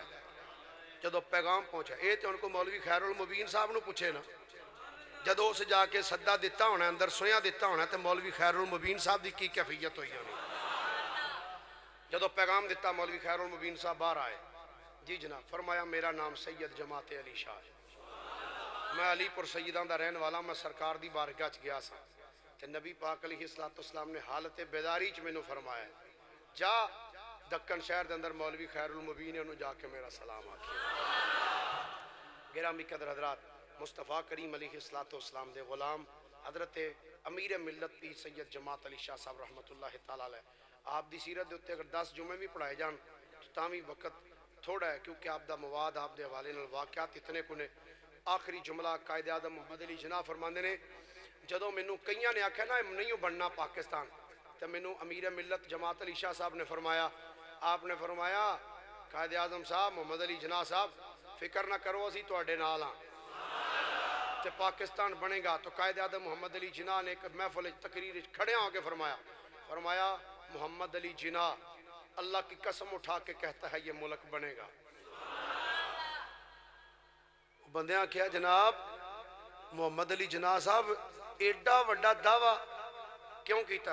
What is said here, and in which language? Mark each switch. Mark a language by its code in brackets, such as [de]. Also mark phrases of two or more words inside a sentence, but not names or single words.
[pa] جدو پیغام پہنچا اے تے ان کو مولوی خیر المبین صاحب نو پوچھے نا، جدو اس جا کے صدہ دیتا ہونا، اندر سویا دیتا ہونا، تے مولوی خیر المبین صاحب دی کی کیفیت ہوئی ہونی۔ جدو پیغام دیتا مولوی خیر المبین صاحب باہر آئے، جی جناب، فرمایا میرا نام سید جماعت علی شاہ ہے، میں علی پور سیدان دا رہن والا، میں سرکار دی بارگاہ چ گیا سا تے نبی پاک [ar] علیہ السلام [pa] نے حالت بیداری چ مینوں فرمایا جا دکن شہر دے اندر مولوی خیر المبین نے انہوں جا کے میرا سلام آکھیا۔ گرامی قدر حضرات، مصطفیٰ کریم [ar] علیہ السلام [pa] دے غلام حضرت امیر ملت پیر سید جماعت علی شاہ صاحب [ar] رحمت اللہ تعالیٰ علیہ، [pa] آپ دی سیرت دے اتے اگر 10 جمعے بھی پڑھائے جان تو تاویں وقت تھوڑا ہے، کیونکہ آپ دا مواد آپ دے حوالے نال واقعات اتنے کنے۔ آخری جملہ قائد اعظم محمد علی جناح فرماندے نے، جدو مینوں کئیاں نے آکھیا نا نہیں بننا پاکستان، تے مینوں امیر ملت جماعت علی شاہ صاحب نے فرمایا، آپ نے فرمایا قائد اعظم صاحب محمد علی جناح صاحب فکر نہ کرو اسی تواڈے نال ہاں تے پاکستان بنے گا۔ [ur] تو قائد اعظم محمد علی جناح نے ایک محفل تقریر کھڑے ہو کے فرمایا محمد علی جناح اللہ کی قسم اٹھا کے کہتا ہے یہ ملک بنے گا۔ [pa] بندیاں کیا جناب محمد علی جناح صاحب ایڈا وڈا دعویٰ کیوں کیتا؟